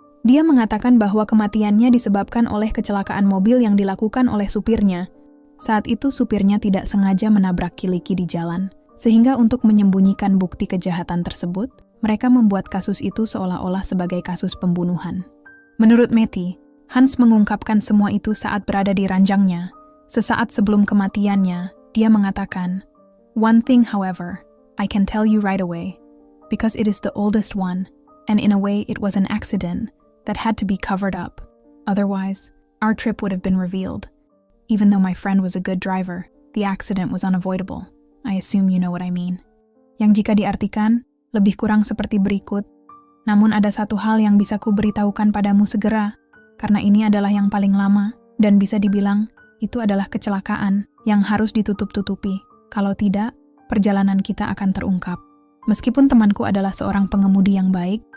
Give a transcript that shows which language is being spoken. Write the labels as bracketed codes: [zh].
[id] Dia mengatakan bahwa kematiannya disebabkan oleh kecelakaan mobil yang dilakukan oleh supirnya. Saat itu supirnya tidak sengaja menabrak Kiliki di jalan, sehingga untuk menyembunyikan bukti kejahatan tersebut, mereka membuat kasus itu seolah-olah sebagai kasus pembunuhan. Menurut Meti, Hans mengungkapkan semua itu saat berada di ranjangnya. Sesaat sebelum kematiannya, dia mengatakan, [en] "One thing, however, I can tell you right away, because it is the oldest one, and in a way it was an accident that had to be covered up. Otherwise, our trip would have been revealed. Even though my friend was a good driver, the accident was unavoidable. I assume you know what I mean." [id] Yang jika diartikan, lebih kurang seperti berikut. Namun ada satu hal yang bisa ku beritahukan padamu segera, karena ini adalah yang paling lama, dan bisa dibilang, itu adalah kecelakaan yang harus ditutup-tutupi. Kalau tidak, perjalanan kita akan terungkap. Meskipun temanku adalah seorang pengemudi yang baik,